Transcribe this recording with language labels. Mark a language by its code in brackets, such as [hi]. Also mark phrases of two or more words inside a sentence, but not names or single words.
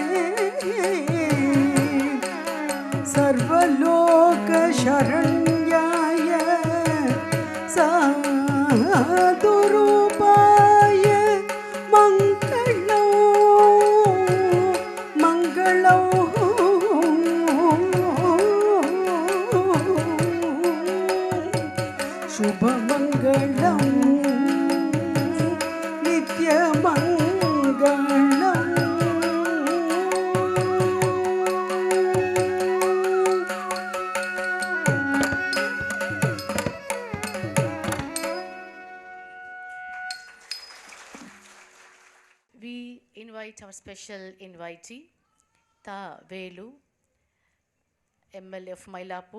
[sa] ಸರ್ವಲೋಕ ಶರಣ್ಯಾಯ ಸಾಧುರೂಪಾಯ ಮಂಗಳಂ ಮಂಗಳಂ ಶುಭ ಮಂಗಳಂ ನಿತ್ಯ ಮಂಗಳಂ [en] We invite our special invitee, Ta Velu, MLA of Mylapore.